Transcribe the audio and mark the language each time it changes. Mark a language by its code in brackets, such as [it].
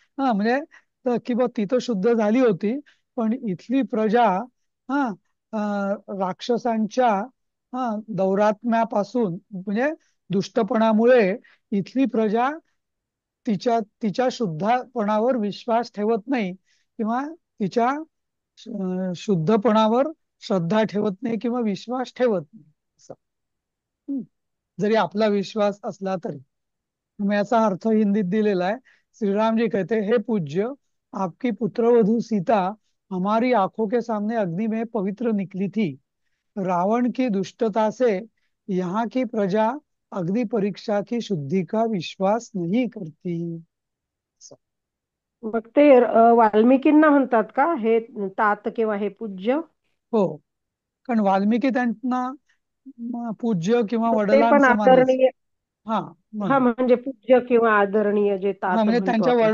[mr] हा, म्हणजे की बा ती तर शुद्ध झाली होती, पण इथली प्रजा हा राक्षसांच्या हा दौरात्म्यापासून म्हणजे दुष्टपणामुळे इथली प्रजा तिच्या तिच्या शुद्धपणावर विश्वास ठेवत नाही, किंवा तिच्या शुद्धपणावर श्रद्धा ठेवत नाही किंवा विश्वास ठेवत नाही. असं. हम्म. जरी आपला विश्वास असला तरी. मग याचा अर्थ हिंदीत दिलेला आहे. [hi] श्रीराम जी कहते, हे पूज्य, आपकी पुत्रवधू सीता हमारी आंखों के सामने अग्नि में पवित्र निकली थी। रावण की दुष्टता से यहाँ की प्रजा अग्नि परीक्षा की शुद्धि का विश्वास नहीं करती। [mr] मग ते वाल्मिकींना म्हणतात का हे तात किंवा हे पूज्य? हो, कारण वाल्मिकी त्यांना पूज्य किंवा मग ते पण वडिलांसमानच. आदरणीय. हा, हा, म्हणून. म्हणजे पूज्य किंवा आदरणीय जे हा, म्हणजे म्हणतो त्यांच्या आपण.